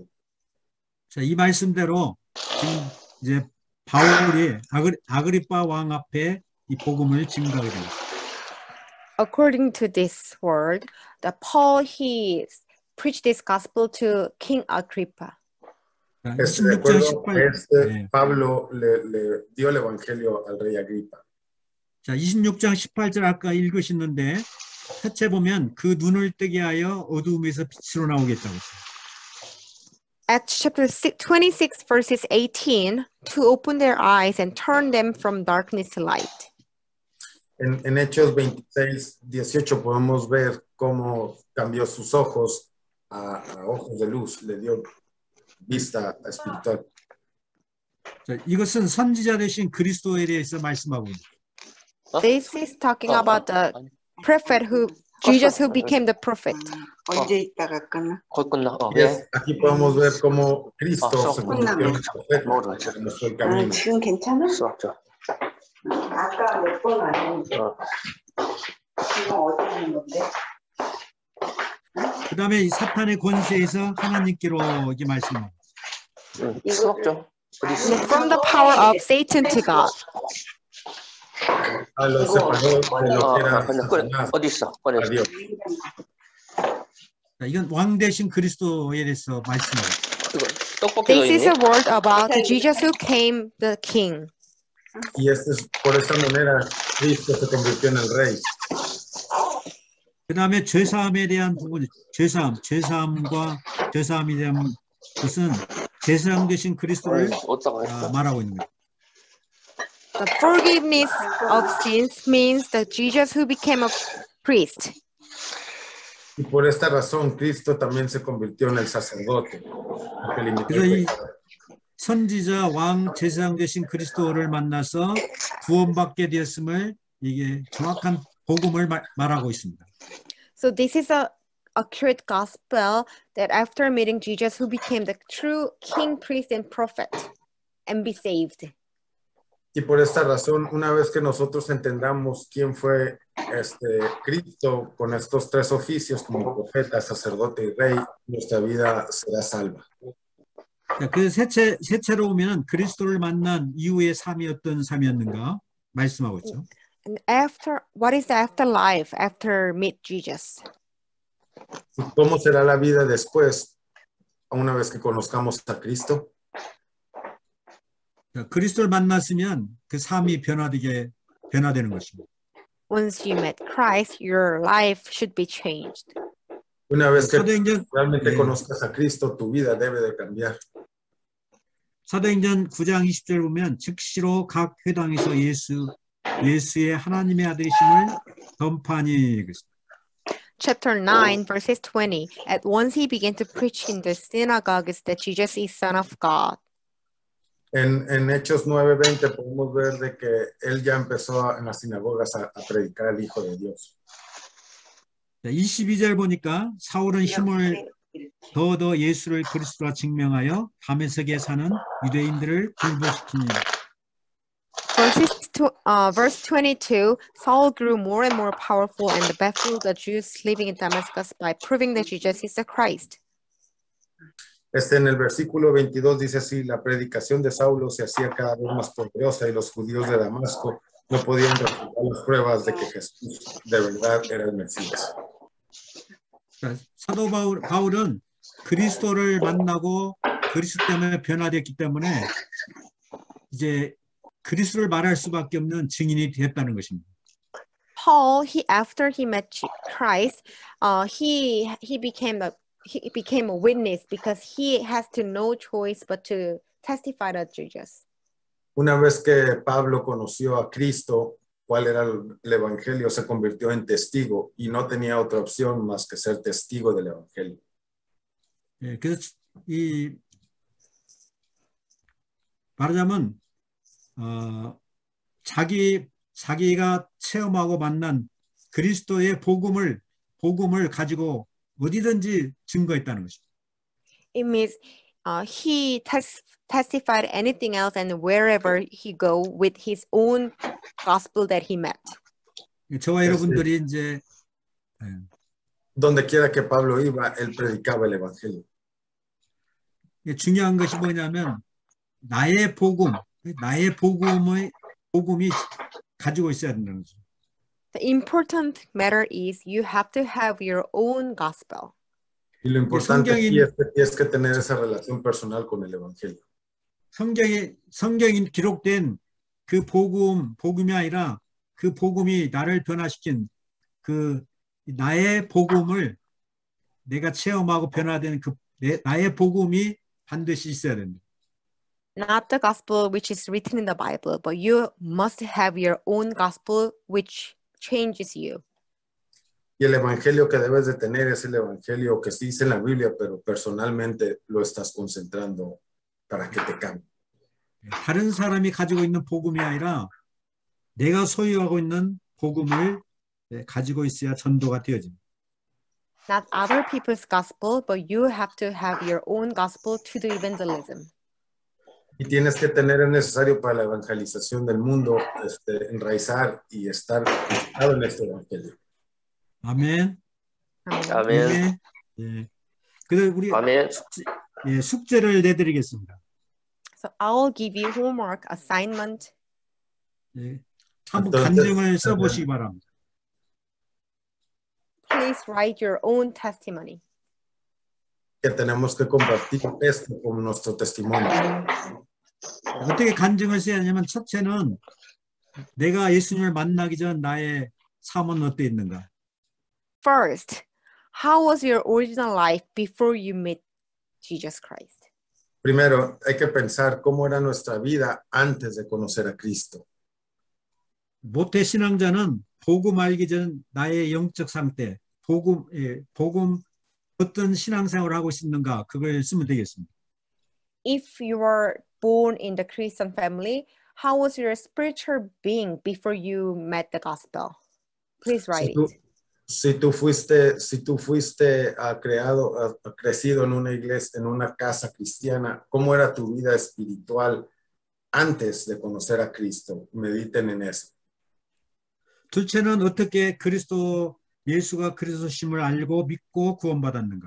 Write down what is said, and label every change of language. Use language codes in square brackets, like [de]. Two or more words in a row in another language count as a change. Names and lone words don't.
[ko] 자, 이 말씀대로 지금 이제 바울이 아그리빠 왕 앞에 이 복음을 증거하게 됩니다. [en] According to this word, Paul he preached this gospel to King Agrippa. [ko] 자, [es] De [ko] 26장 [es] acuerdo, [ko] 18, 네. [es] Pablo le dio el evangelio al rey Agripa. [ko] 자, 26장 18절 아까 읽으셨는데 첫째 보면 그 눈을 뜨게 하여 어두움에서 빛으로 나오겠다고 했어요. [en] Acts chapter 26 verses 18, to open their eyes and turn them from darkness to light. [es] En Hechos 26, 18 podemos ver cómo cambió sus ojos a ojos de luz, le dio vista espiritual. [ko] 자, 이것은 선지자 되신 그리스도에 대해서 말씀하고 있습니다. [en] This is talking about the prophet Jesus who became the prophet. [ko] 언제 있다가 끝나? 거의 끝나. [es] Yes, aquí podemos ver cómo Cristo Ah, se convirtió en el profeta, que mostró el camino. [ko] 지금 괜찮아? 자. 아까 몇 번 아니는데 지금 어디 하는 건데? 그 다음에 이 사탄의 권세에서 하나님께로 이게 말씀합니다. 수업죠. [en] From the power of Satan to God. [es] Lo separó de lo que era [ko] 그래. [es] Satanás [ko] 어디 있어? [es] a Dios. [ko] 자, 이건 왕 대신 그리스도에 대해서 말씀합니다. 이거 떡볶이도 [en] This is [ko] 있니? [en] a word about Jesus who came the king. [es] Y por esta manera Cristo se convirtió en el rey. [ko] 그 다음에 죄사함에 대한 부분, 죄사함과 죄사함에 대한 것은 제사장 되신 그리스도를 어디다가 말하고 있는 거예요. [en] The forgiveness of sins means that Jesus who became a priest. [es] Y por esta razón Cristo también se convirtió en el sacerdote. Porque limitó [ko] 그래서 [es] el [ko] 이 [es] pecado. [ko] 선지자 왕 제사장 되신 그리스도를 만나서 구원받게 되었음을 이게 정확한 복음을 말하고 있습니다. [en] So this is a accurate gospel that after meeting Jesus who became the true king, priest, and prophet and be saved. [es] Y por esta razón, una vez que nosotros entendamos quién fue Cristo con estos tres oficios como profeta, sacerdote y rey, nuestra vida será salva. [ko] 자, 그 셋째로 보면 그리스도를 만난 이후의 삶이 어떤 삶이었는가 말씀하고 있죠. [en] And after, what is the afterlife after meet Jesus? [es] ¿Cómo será la vida después, una vez que conozcamos a Cristo? [ko] 자, 그리스도를 만났으면 그 삶이 변화되는 것입니다. [en] Once you met Christ, your life should be changed. [es] Una vez que [ko] 사도행전, [es] realmente [ko] 네. [es] conozcas a Cristo, tu vida debe de cambiar. [ko] 사도행전 9장 20절 보면 즉시로 각 회당에서 예수의 하나님의 아들이심을 전파하니 [en] Chapter 9, verses 20. At once he began to preach in the synagogues that Jesus is Son of God. [es] En Hechos 9:20 podemos ver de que él ya empezó en las sinagogas a predicar al Hijo de Dios. [ko] 22절 보니까 사울은 힘을 더더 예수를 그리스도라 증명하여 다메섹에 사는 유대인들을 굴복시키니. [en] Verse 22, Saul grew more and more powerful and baffled the Jews living in Damascus by proving that Jesus is the Christ. [es] En el versículo 22 dice así: la predicación de Saulo se hacía cada vez más poderosa y los judíos de Damasco no podían refutar las pruebas de que Jesús de verdad era el Mesías. [ko] 사도 바울은 그리스도를 만나고 그리스도 때문에 변화됐기 때문에 이제 그리스도를 말할 수밖에 없는 증인이 됐다는 것입니다. [en] Paul, after he met Christ, he became a witness because he has to no choice but to testify to Jesus. [es] Una vez que Pablo conoció a Cristo, cuál era el evangelio, se convirtió en testigo y no tenía otra opción más que ser testigo del evangelio. [ko] 예, 그래서 이 말하자면 자기가 체험하고 만난 그리스도의 복음을 가지고 어디든지 증거했다는 것입니다. [en] It means he testified anything else and wherever he go with his own gospel that he met. [ko] 저와 여러분들이 이제 [es] Donde quiera que Pablo iba, él predicaba el evangelio. [ko] 중요한 것이 뭐냐면 나의 복음이 가지고 있어야 된다는 거죠. [en] The important matter is you have to have your own gospel. [es] Y lo importante aquí es que tienes que tener esa relación personal con el evangelio. [ko] 성경에 기록된 그 복음이 아니라 그 복음이 나를 변화시킨 그 나의 복음을 내가 체험하고 변화된 그 나의 복음이 반드시 있어야 됩니다. [en] Not the gospel which is written in the Bible, but you must have your own gospel which changes you. [es] Y el evangelio que debes de tener es el evangelio que sí dice en la Biblia, pero personalmente lo estás concentrando para que te cambie. [ko] 다른 사람이 가지고 있는 복음이 아니라 내가 소유하고 있는 복음을 가지고 있어야 전도가 되어집니다. [en] Not other people's gospel, but you have to have your own gospel to the evangelism. [es] Y tienes que tener el necesario para la evangelización del mundo, enraizar y estar conectado en este evangelio. [ko] 아멘. 아멘. 예. 그래서 우리 아멘. 숙제를 내드리겠습니다. [en] So I'll give you homework assignment. [ko] 예. 한번 간증을 써보시기 바랍니다. [en] Please write your own testimony. [es] Que tenemos que compartir esto como nuestro testimonio. [ko] 어떻게 간증을 써야 하냐면 첫째는 내가 예수님을 만나기 전 나의 삶은 어떠했는가? [en] First, how was your original life before you met Jesus Christ? [es] Primero, hay que pensar cómo era nuestra vida antes de conocer a Cristo. [ko] 모태 신앙자는 복음 알기 전 나의 영적 상태, 복음 어떤 신앙생활을 하고 있는가 그걸 쓰면 되겠습니다. [en] If you were born in the Christian family, how was your spiritual being before you met the gospel? Please write it. [es] Si tú fuiste crecido en una iglesia, en una casa cristiana, ¿cómo era tu vida espiritual antes de conocer a Cristo? Mediten en eso. [ko] 둘째는 어떻게 예수가 그리스도심을 알고 믿고 구원받았는가?